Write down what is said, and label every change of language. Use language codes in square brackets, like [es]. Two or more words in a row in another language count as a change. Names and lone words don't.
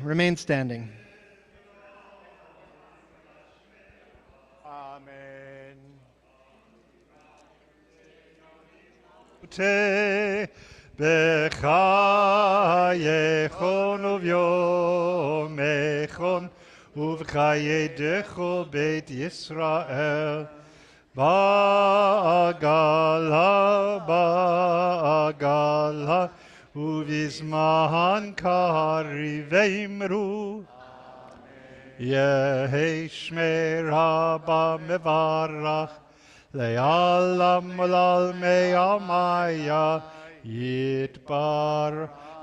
[en] Remain standing. Amen. [arc] Te bechayechon uvyomechon uvchayedecho beit Yisrael ba'agala uvizman kariv veimru Yehi shmei rabba mevarach Le'alam olal me'amaya yitbarach